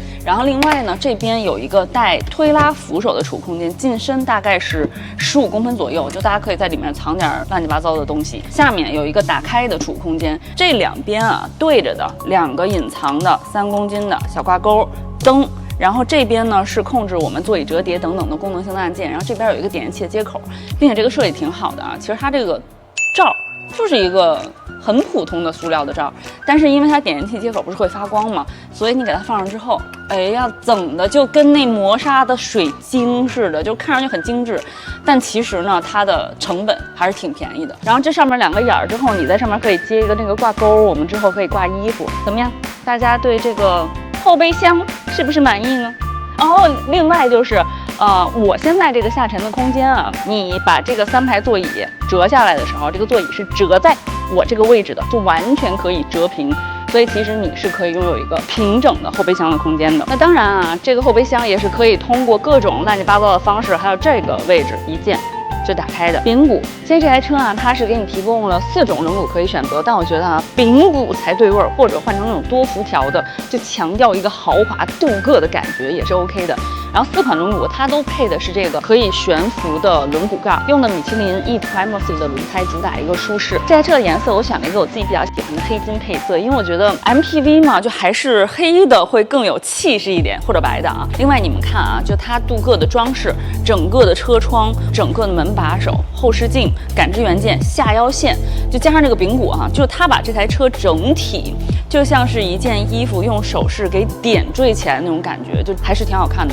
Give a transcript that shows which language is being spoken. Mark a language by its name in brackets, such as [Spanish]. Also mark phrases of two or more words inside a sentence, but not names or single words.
[Chinese] 然後另外呢，這邊有一個帶推拉扶手的儲物空間，進深大概是15公分左右，就大家可以在裡面藏點亂七八糟的東西。下面有一個打開的儲物空間，這兩邊啊對着的2個隱藏的3公斤的小掛鈎燈。然後這邊呢是控制我們座椅折疊等等的功能性的按鍵，然後這邊有一個點烟器的接口，並且這個設計挺好的啊。其實它這個罩就是一個很普通的塑料的罩，但是因為它点烟器接口不是會發光嘛，所以你給它放上之後，哎呀，整的就跟那磨砂的水晶似的，就看上去很精緻。但其實呢，它的成本還是挺便宜的。然後這上面2個眼兒之後，你在上面可以接一個那個掛鈎，我們之後可以掛衣服，怎麼樣？大家對這個後備箱是不是滿意呢？哦，另外就是我現在這個下沉的空間啊，你把這個3排座椅折下來的時候，這個座椅是折在我這個位置的，就完全可以折平，所以其實你是可以擁有一個平整的後備箱的空間的。那当然啊，這個後備箱也是可以通過各種亂七八糟的方式，還有這個位置一鍵就打開的。柄骨，其實這台車啊，它是給你提供了4種轮毂可以選擇，但我覺得啊，柄骨才对味兒，或者換成那種多辐條的，就強調一個豪華鍍鉻的感覺也是 OK 的。然後4款輪毂它都配的是這個可以懸浮的輪毂蓋，用的米其林 E-Primacy 的輪胎，主打一個舒適。這台車的顏色我選了一個我自己比較喜歡的黑金配色，因為我覺得 MPV 嘛，就還是黑的會更有氣勢一點，或者白的啊。另外你們看啊，就它鍍鉻的裝飾，整個的車窗，整個的門把手、後視鏡、感知元件、下腰線，就加上這個柄骨啊，就是它把這台車整體就像是一件衣服用首飾給點綴起來那種感覺，就還是挺好看的。